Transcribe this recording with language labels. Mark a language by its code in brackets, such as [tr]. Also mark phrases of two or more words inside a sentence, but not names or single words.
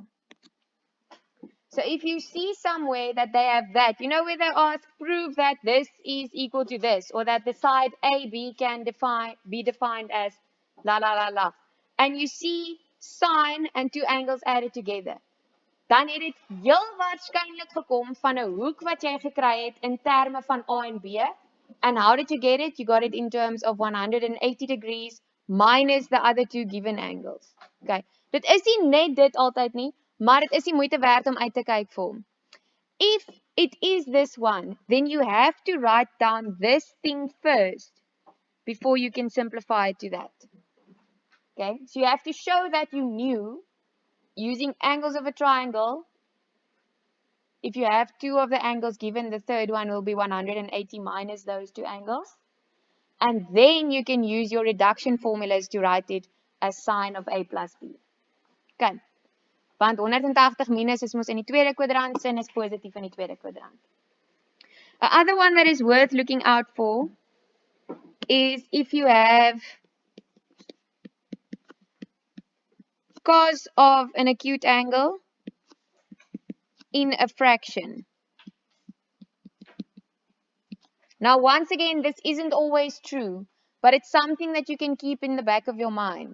[en] So if you see somewhere that they have that, you know where they ask, prove that this is equal to this, or that the side AB can be defined as la la la la, and you see sine and two angles added together, [af] dan het dit heel waarskynlik gekom van 'n hoek wat jy gekry het in terme van A en B. [en] And how did you get it? You got it in terms of 180 degrees minus the other two given angles. Okay. [af] Dit is nie net dit altyd nie, maar dit is die moeite werd om uit te kyk vir hom. [en] If it is this one, then you have to write down this thing first before you can simplify it to that. Okay? So you have to show that you knew using angles of a triangle. If you have two of the angles given, the third one will be 180 minus those two angles. And then you can use your reduction formulas to write it as sine of A plus B. Okay. [af] Want 180 minus is mos in die tweede kwadrant, sin is positief in die tweede kwadrant. [en] Another one that is worth looking out for is if you have cos of an acute angle in a fraction. Now, once again, this isn't always true, but it's something that you can keep in the back of your mind.